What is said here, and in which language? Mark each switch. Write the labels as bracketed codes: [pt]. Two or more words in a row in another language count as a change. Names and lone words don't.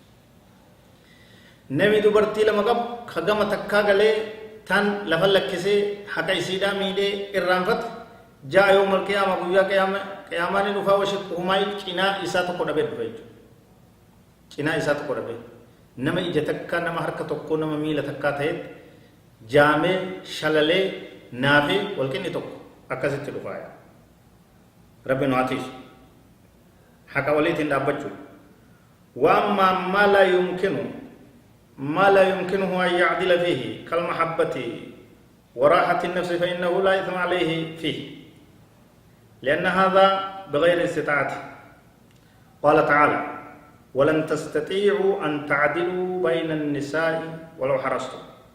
[om] Nami dubartii lama qabu ka gama takkaa galee tan lafa lakkisee haqa isiidhaa miidhee irraanfate jaa [ar] يوم القيامة [om] guyyaa qiyaamaa ni dhufaa [ar] وشقه مائل [om] cinaa isaa tokko dhabee dhufe jechuudha. Cinaa isaa tokko dhabee nama ija takkaa nama harka tokkoo nama miila takkaa ta'etti jaamee shalalee naafi walqinni tokko akkasitti dhufaaya. Rabbi nu atiisu haqa waliitiin dhaabbachuu [ar] وأما ما لا يمكنه أن يعدل فيه كالمحبة وراحة النفس فإنه لا إثم عليه فيه لأن هذا بغير استطاعته. قال تعالى ولن تستطيعوا أن تعدلوا بين النساء ولو حرصتم.